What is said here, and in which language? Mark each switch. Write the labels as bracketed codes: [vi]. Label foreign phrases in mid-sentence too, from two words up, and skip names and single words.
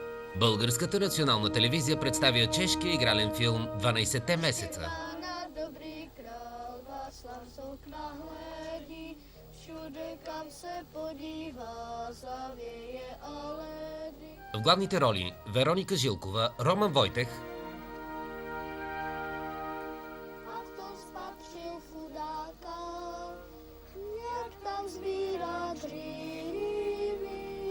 [bg] Българската национална телевизия представя чешкия игрален филм «12 месеца». [cs] Na dobrý král Václav z okna hledí, všude kam se podívá, zavěje a ledy. [bg] В главните роли Вероника Жилкова, Роман Войтех, [cs] A v tom spatřil chudáka, jak tam sbírá dříví.